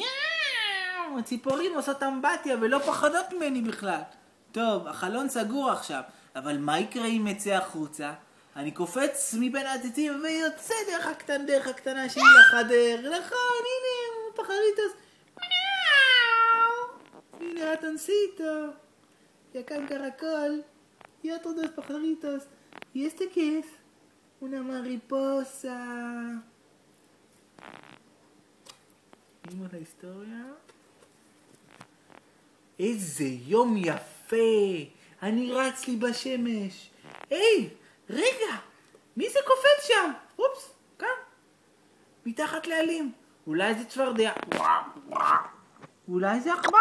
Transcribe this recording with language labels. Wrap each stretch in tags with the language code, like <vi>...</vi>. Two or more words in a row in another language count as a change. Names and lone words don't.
<he>הציפורים עושות אמבטיה ולא פחדות ממני בכלל. טוב, החלון סגור עכשיו. אבל מה יקרה אם יצא החוצה? אני קופץ מבין העציצים ויוצא דרך הקטנה שלי לחדר. נכון, הנה, פחריטוס. הנה ratoncito.</he> <es>Y acá un caracol. Y otros dos pajaritos. ¿Y este qué es? Una mariposa. ¿Vimos la historia?</es> <he>איזה יום יפה. אני רץ לי בשמש. היי, רגע. מי זה קופץ שם? אופס, כאן. מתחת לעלים. אולי זה צפרדע. אולי זה עכבר.</he>